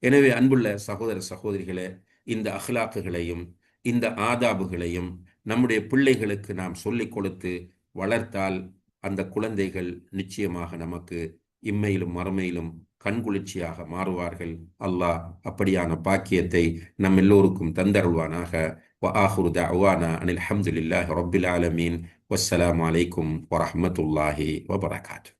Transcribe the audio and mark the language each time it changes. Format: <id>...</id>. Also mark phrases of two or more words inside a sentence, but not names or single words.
<ta>எனவே அன்புள்ள சகோதர சகோதரிகளே, இந்த அஹ்லாக்குகளையும் இந்த ஆதாபுகளையும் நம்முடைய பிள்ளைகளுக்கு நாம் சொல்லிக் கொடுத்து வளர்த்தால் அந்த குழந்தைகள் நிச்சயமாக நமக்கு இம்மையிலும் மறுமையிலும் கண்குளிர்ச்சியாக மாறுவார்கள். அல்லாஹ் அப்படியான பாக்கியத்தை நம் எல்லோருக்கும் தந்தருள்வானாக.</ta> <ar>وآخر دعوانا أن الحمد لله رب العالمين والسلام عليكم ورحمة الله وبركاته.</ar>